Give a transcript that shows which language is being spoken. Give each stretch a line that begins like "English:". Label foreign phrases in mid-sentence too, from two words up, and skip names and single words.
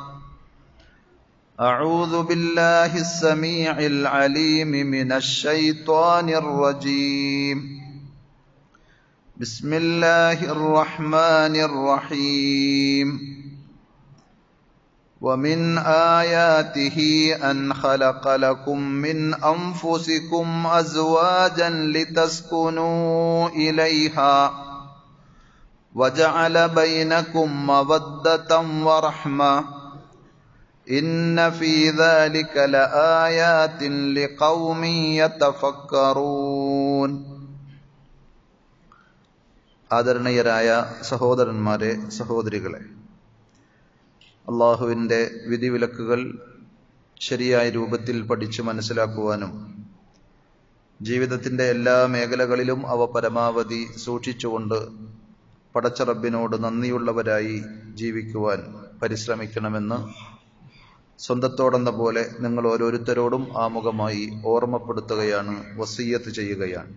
Arabic: أعوذ بالله السميع العليم من الشيطان الرجيم بسم الله الرحمن الرحيم ومن آياته أن خلق لكم من أنفسكم أزواجا لتسكنوا إليها وجعل بينكم مودة ورحمة إن في ذلك لآيات لقوم يتفكرون
Malayalam: ആദരണീയരായ സഹോദരന്മാരെ, സഹോദരികളെ, അള്ളാഹുവിൻ്റെ വിധിവിലക്കുകൾ ശരിയായ രൂപത്തിൽ പഠിച്ചു മനസ്സിലാക്കുവാനും ജീവിതത്തിൻ്റെ എല്ലാ മേഖലകളിലും അവ പരമാവധി സൂക്ഷിച്ചുകൊണ്ട് പടച്ച റബ്ബിനോട് നന്ദിയുള്ളവരായി ജീവിക്കുവാൻ പരിശ്രമിക്കണമെന്ന് സ്വന്തത്തോടെന്ന പോലെ നിങ്ങൾ ഓരോരുത്തരോടും ആമുഖമായി ഓർമ്മപ്പെടുത്തുകയാണ്, വസിയ്യത്ത് ചെയ്യുകയാണ്.